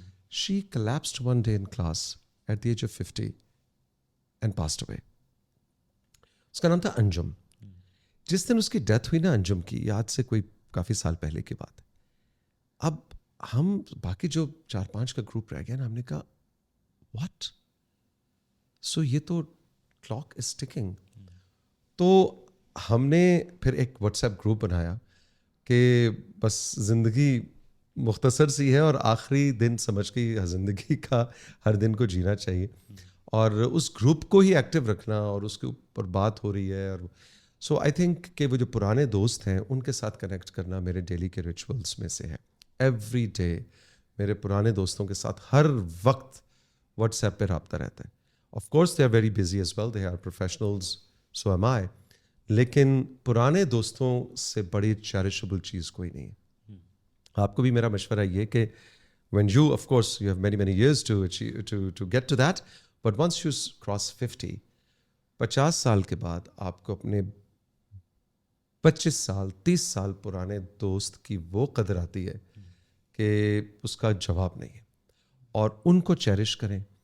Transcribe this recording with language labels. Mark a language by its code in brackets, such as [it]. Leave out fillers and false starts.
[en] She collapsed one day in class at the age of 50 and passed away. [ur] اس کا نام تھا انجم. جس دن اس کی ڈیتھ ہوئی نا انجم کی, آج سے کوئی کافی سال پہلے کی بات ہے. اب ہم باقی جو 4-5 کا گروپ رہ گیا نا, ہم نے کہا واٹ, سو یہ تو [en] Clock is ticking. [ur] تو ہم نے پھر ایک واٹس ایپ گروپ بنایا کہ بس زندگی مختصر سی ہے, اور آخری دن سمجھ کے زندگی کا ہر دن کو جینا چاہیے, اور اس گروپ کو ہی ایکٹیو رکھنا, اور اس کے اوپر بات ہو رہی ہے. اور [en] so I think [ur] کہ وہ جو پرانے دوست ہیں ان کے ساتھ کنیکٹ کرنا میرے ڈیلی کے ریچولس میں سے ہے. ایوری ڈے میرے پرانے دوستوں کے ساتھ ہر وقت واٹس ایپ پہ رابطہ رہتا ہے. [en] of course they are very busy as well, they are professionals, so am I, [ur] لیکن پرانے دوستوں سے بڑی چیریشبل چیز کوئی نہیں ہے. آپ کو بھی میرا مشورہ یہ کہ [en] when you, of course you have many years to get to that, but once you cross [ur] 50 سال کے بعد آپ کو اپنے 25 سال 30 سال پرانے دوست کی وہ قدر آتی ہے کہ اس کا جواب نہیں ہے, اور ان کو چیرش کریں.